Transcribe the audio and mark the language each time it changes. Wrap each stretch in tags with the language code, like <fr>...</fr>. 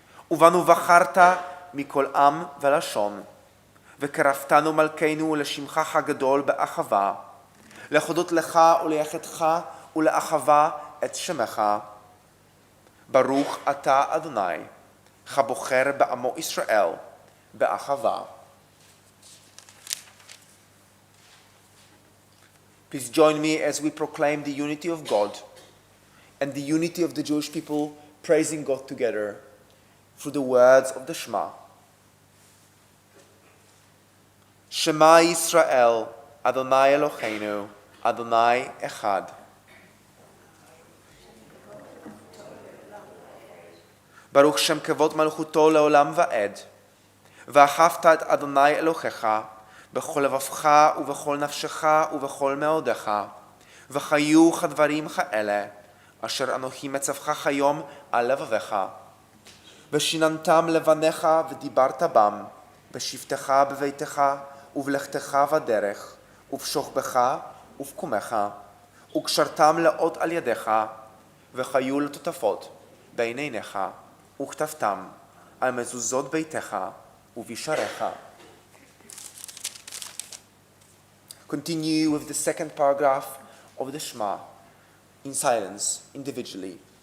<he>ובנו בחרת מכל עם ולשון, וקרבתנו מלכנו לשמך הגדול באחווה, להודות לך ולייחדך ולאחווה את שמך. ברוך אתה אדוני, הבוחר בעמו ישראל, באחווה.</he> <en>Please join me as we proclaim the unity of God and the unity of the Jewish people praising God together through the words of the Shema.</en> <he>Shema Yisrael, Adonai Eloheinu, Adonai Echad. Baruch Shem Kevod Malchuto Leolam Va'ed. ואהבת את אדוני אלוהיך בכל לבבך ובכל נפשך ובכל מאודך, וחיו כדברים כאלה אשר אנוכי מצווך היום על לבביך. ושיננתם לבניך ודיברת בם, בשבתך בביתך ובלכתך בדרך, ובשוכבך ובקומך, וקשרתם לאות על ידיך, וחיו לטוטפות בין עיניך, וכתבתם על מזוזות ביתך ובשעריך.</he> <en>Continue with the second paragraph of the Shema in silence, individually.</en>